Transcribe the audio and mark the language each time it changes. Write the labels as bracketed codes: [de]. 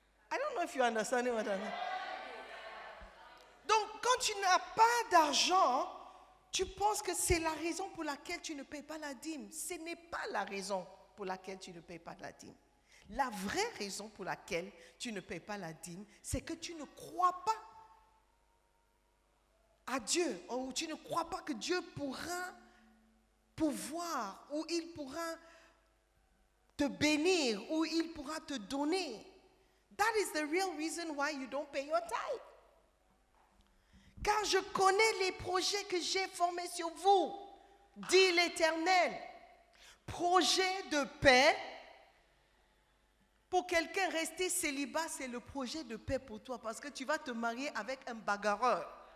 [en] I don't know if you understand what I mean. [fr] Donc, quand tu n'as pas d'argent, tu penses que c'est la raison pour laquelle tu ne payes pas la dîme. Ce n'est pas la raison pour laquelle tu ne payes pas la dîme. La vraie raison pour laquelle tu ne payes pas la dîme, c'est que tu ne crois pas à Dieu, ou tu ne crois pas que Dieu pourra pouvoir, ou il pourra te bénir, ou il pourra te donner. [en] That is the real reason why you don't pay your tithe. [fr] Car je connais les projets que j'ai formés sur vous, dit l'Éternel. Projets de paix Pour quelqu'un, rester célibat, c'est le projet de paix pour toi parce que tu vas te marier avec un bagarreur.